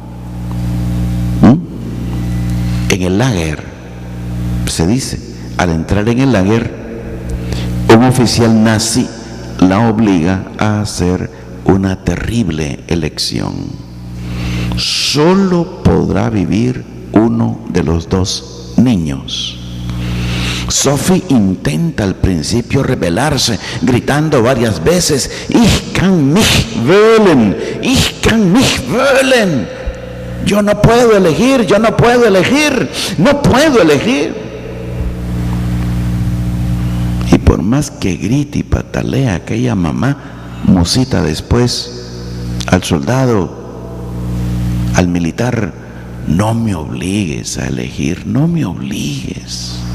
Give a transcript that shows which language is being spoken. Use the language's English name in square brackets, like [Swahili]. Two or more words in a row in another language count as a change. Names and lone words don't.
[Spanish] En el lager, se dice, al entrar en el lager, un oficial nazi la obliga a hacer una terrible elección. Solo podrá vivir uno de los dos niños. Sophie intenta al principio rebelarse, gritando varias veces: [German] "Ich kann mich wählen, ich kann mich wählen". [Spanish] Yo no puedo elegir, yo no puedo elegir, no puedo elegir. Y por más que grite y patalea aquella mamá, musita después al soldado, al militar no me obligues a elegir, no me obligues.